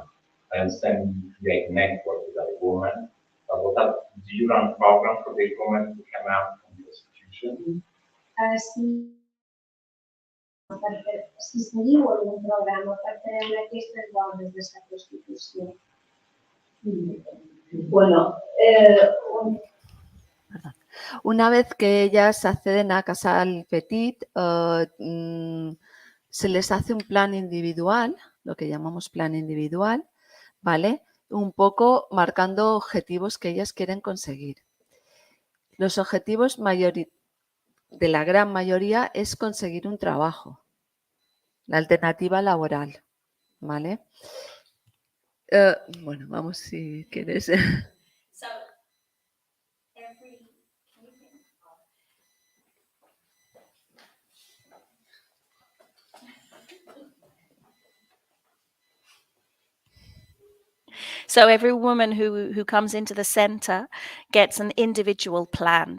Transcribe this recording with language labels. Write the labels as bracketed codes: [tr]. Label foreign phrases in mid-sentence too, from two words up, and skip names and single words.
[en] I understand you create network with other women, but do you run programs for these women to come out from prostitution? [ca] Si seguiu algun programa per treure aquestes dones de la prostitució? [es] Bueno, una vez que ellas acceden a Casal Petit, se les hace un plan individual, lo que llamamos plan individual, ¿vale? Un poco marcando objetivos que ellas quieren conseguir. Los objetivos de la gran mayoría es conseguir un trabajo, la alternativa laboral, ¿vale? Bueno, vamos si quieres. [en] So every woman who comes into the center gets an individual plan.